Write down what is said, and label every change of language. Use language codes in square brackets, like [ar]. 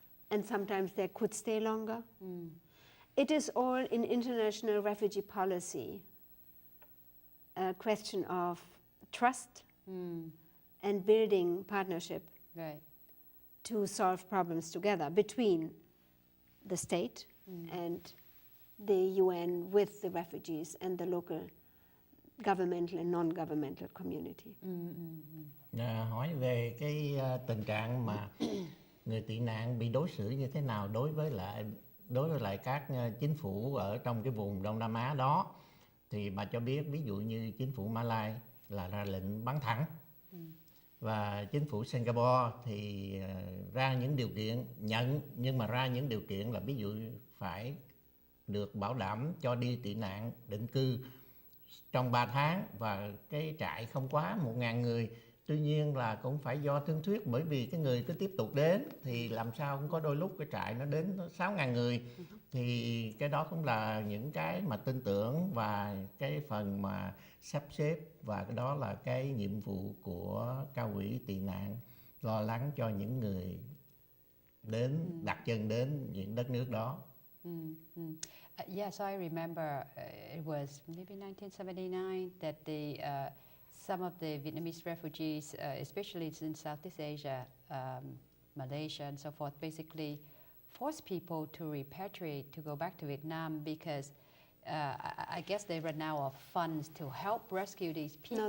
[en] And sometimes they could stay longer. It is all in international refugee policy a question of trust and building partnership Right. to solve problems together between the state and the UN with the refugees and the local governmental and non-governmental community. [vi] Hỏi về cái tình trạng mà người tị nạn bị đối xử như thế nào đối với lại các chính phủ ở trong cái vùng Đông Nam Á đó, thì bà cho biết ví dụ như chính phủ Malai là ra lệnh bắn thẳng, và chính phủ Singapore thì ra những điều kiện nhận, nhưng mà ra những điều kiện là ví dụ phải được bảo đảm cho đi tị nạn định cư trong 3 tháng và cái trại không quá 1.000 người. Tuy nhiên là cũng phải do thương thuyết, bởi vì cái người cứ tiếp tục đến thì làm sao cũng có đôi lúc cái trại nó đến 6.000 người. Thì cái đó cũng là những cái mà tin tưởng và cái phần mà sắp xếp, và cái đó là cái nhiệm vụ của cao ủy tị nạn, lo lắng cho những người đến đặt chân đến những đất nước đó. [en] Yeah, so I remember it was maybe 1979 that some of the Vietnamese refugees, especially in Southeast Asia, Malaysia and so forth, basically forced people to repatriate, to go back to Vietnam because I guess they ran out of funds to help rescue these people.